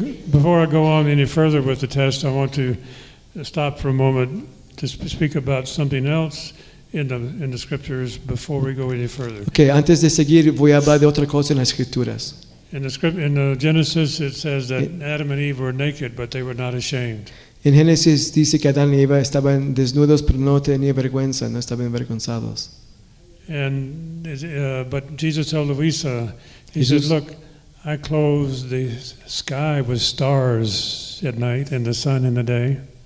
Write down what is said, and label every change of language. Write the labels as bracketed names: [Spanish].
[English] Before I go on any further with the test, I want to stop for a moment to speak about something else in the scriptures before we go any further. [Spanish] Okay, antes de seguir, voy a hablar de otra cosa en las escrituras. [English] In the Genesis, it says that Adam and Eve were naked, but they were not ashamed. [Spanish] En Génesis dice que Adán y Eva estaban desnudos, pero no tenían vergüenza, no estaban avergonzados. [English] But Jesus told Luisa, he said, "Look, I clothe the sky with stars at night and the sun in the day."